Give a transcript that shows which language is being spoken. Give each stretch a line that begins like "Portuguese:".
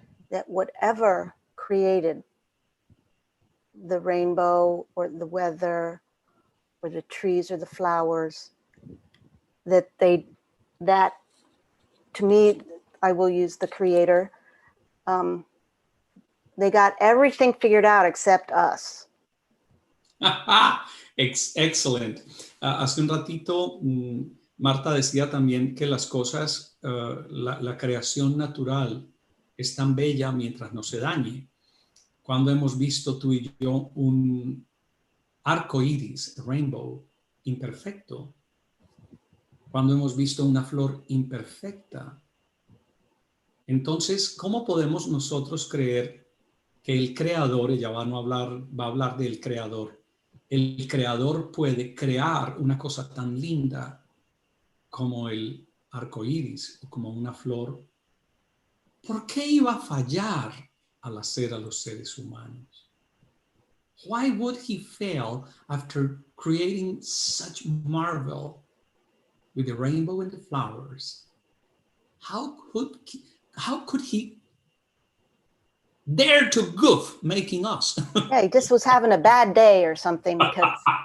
English: that whatever created the rainbow or the weather or the trees or the flowers, that to me, I will use the creator, they got everything figured out except us. Excellent.
Spanish: Hace un ratito, Marta decía también que las cosas, la creación natural es tan bella mientras no se dañe. Cuando hemos visto tú y yo un arco iris, rainbow, imperfecto. Cuando hemos visto una flor imperfecta. Entonces, ¿cómo podemos nosotros creer que el creador, ella va a hablar del creador, el creador puede crear una cosa tan linda como el arco iris o como una flor? ¿Por qué iba a fallar al hacer a los seres humanos?
English: Why would he fail after creating such marvel with the rainbow and the flowers? How could he dare to goof making us? Yeah, he just was having a bad day or something because